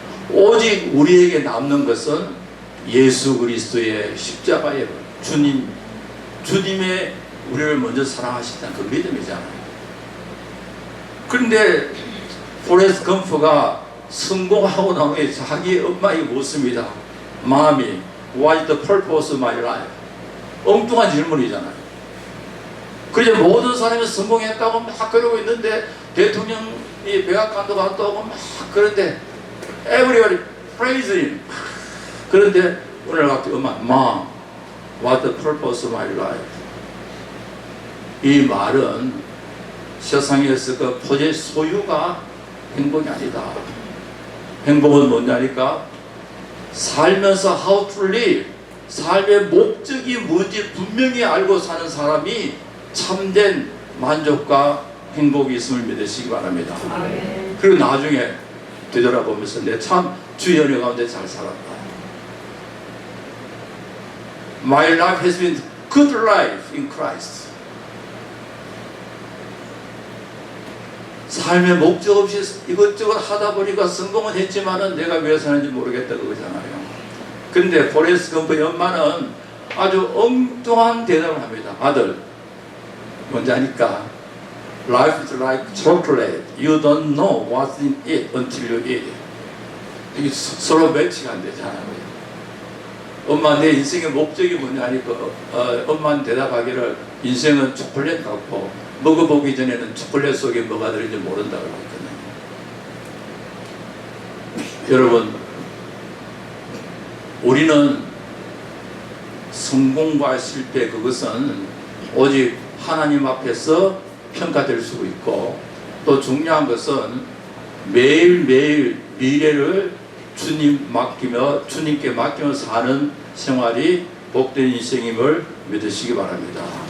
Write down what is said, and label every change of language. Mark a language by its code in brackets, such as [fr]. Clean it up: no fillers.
[ko] 오직 우리에게 남는 것은 예수 그리스도의 십자가의 주님의 우리를 먼저 사랑하시다는 그 믿음이잖아요. 그런데 포레스트 검프가 성공하고 난 후에 자기 엄마에게 묻습니다. 마음이 [en] What is the purpose of my life? [ko] 엉뚱한 질문이잖아요. 그래서 모든 사람이 성공했다고 막 그러고 있는데 대통령이 백악관도 갔다 오고 막 그런데 [en] Everybody praise him. [ko] 그런데 오늘 갑자기 엄마, [en] Mom, what the purpose of my life? [ko] 이 말은 세상에서 그 포재 소유가 행복이 아니다. 행복은 뭐냐니까 살면서 [en] how to live, [ko] 삶의 목적이 뭔지 분명히 알고 사는 사람이 참된 만족과 행복이 있음을 믿으시기 바랍니다. 그리고 나중에 되돌아보면서 내 참 주의 은혜 가운데 잘 살았다. [en] My life has been good life in Christ. [ko] 삶의 목적 없이 이것저것 하다 보니까 성공은 했지만은 내가 왜 사는지 모르겠다 그거잖아요. 근데 포레스트 검프의 엄마는 아주 엉뚱한 대답을 합니다. 아들, 뭔지 아니까? [en] Life is like chocolate. You don't know what's in it until you eat it. [ko] 이게 서로 매치가 안 되잖아요. 엄마, 내 인생의 목적이 뭐냐 하니까 엄마는 대답하기를 인생은 초콜릿 같고 먹어보기 전에는 초콜릿 속에 뭐가 들어있는지 모른다고 그랬거든요. 여러분, 우리는 성공과 실패, 그것은 오직 하나님 앞에서 평가될 수 있고, 또 중요한 것은 매일매일 미래를 주님께 맡기며 사는 생활이 복된 인생임을 믿으시기 바랍니다.